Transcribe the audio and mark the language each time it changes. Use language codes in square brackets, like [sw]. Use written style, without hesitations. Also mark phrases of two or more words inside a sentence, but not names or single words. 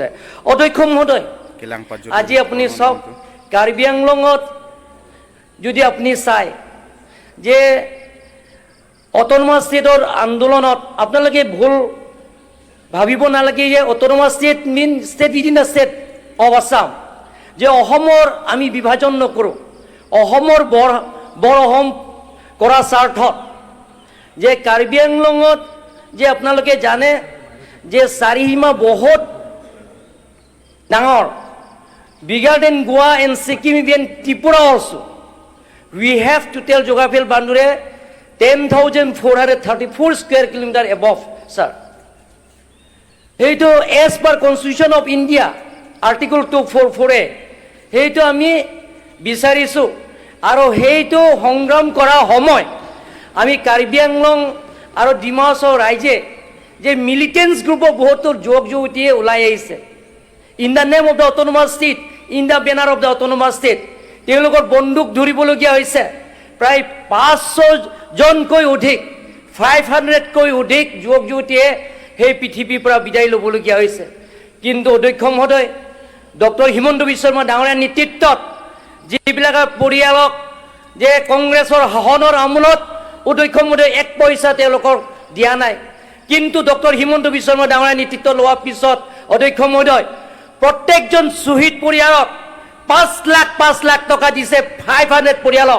[as] অধ্যক্ষ মহোদয়, আজি আপুনি চাওক, কাৰ্বি আংলঙত যদি আপুনি চায় যে অট'নমাছ ষ্টেটৰ আন্দোলনত আপোনালোকে ভুল ভাবিব নালাগে যে [en] autonomous state mean state within the state of Assam, [as] যে অসমৰ আমি বিভাজন নকৰোঁ। অসমৰ বৰ অসম কৰাৰ স্বাৰ্থত যে কাৰ্বি আংলঙত যে আপোনালোকে জানে যে চাৰিসীমা বহুত ডাঙৰ, [en] bigger than Goa and Sikkim, even Tripura also. We have total geographical boundary 10,434 square kilometer above, sir. সেইটো as per Constitution of India, Article 244A, [as] সেইটো আমি বিচাৰিছোঁ। আৰু সেইটো সংগ্ৰাম কৰাৰ সময় আমি কাৰ্বি আংলং আৰু ডিমা হাছাও ৰাইজে যে মিলিটেন্টছ গ্ৰুপৰ বহুতো যুৱক যুৱতীয়ে ওলাই আহিছে, [en] in the name of the autonomous state, in the banner of the autonomous state, [as] তেওঁলোকৰ বন্দুক ধৰিবলগীয়া হৈছে। প্ৰায় 500জনকৈ অধিক, 500কৈ অধিক যুৱক যুৱতীয়ে সেই পৃথিৱীৰ পৰা বিদায় ল'বলগীয়া হৈছে। কিন্তু অধ্যক্ষ মহোদয়, ডক্টৰ হিমন্ত বিশ্ব শৰ্মা ডাঙৰীয়াৰ নেতৃত্বত যিবিলাকৰ পৰিয়ালক যে কংগ্ৰেছৰ শাসনৰ আমোলত অধ্যক্ষ মহোদয় 1 পইচা তেওঁলোকক দিয়া নাই, কিন্তু ডক্টৰ হিমন্ত বিশ্ব শৰ্মা ডাঙৰীয়াৰ নেতৃত্ব লোৱাৰ পিছত অধ্যক্ষ মহোদয় প্ৰত্যেকজন শ্বহীদ পৰিয়ালক 5 লাখ টকা দিছে, 500 পৰিয়ালক।